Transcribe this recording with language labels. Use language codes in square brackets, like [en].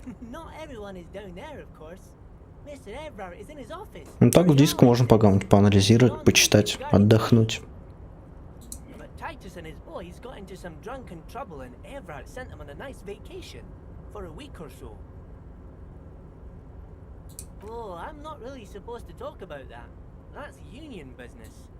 [en] Not everyone is down there, of course. Mr. Everard is in his office. [ru] Ну так в диск можно поанализировать, почитать, отдохнуть. [en] But Titus and his boys got into some drunken trouble and Everard sent them on a nice vacation for a week or so. Oh, I'm not really supposed to talk about that. That's union business.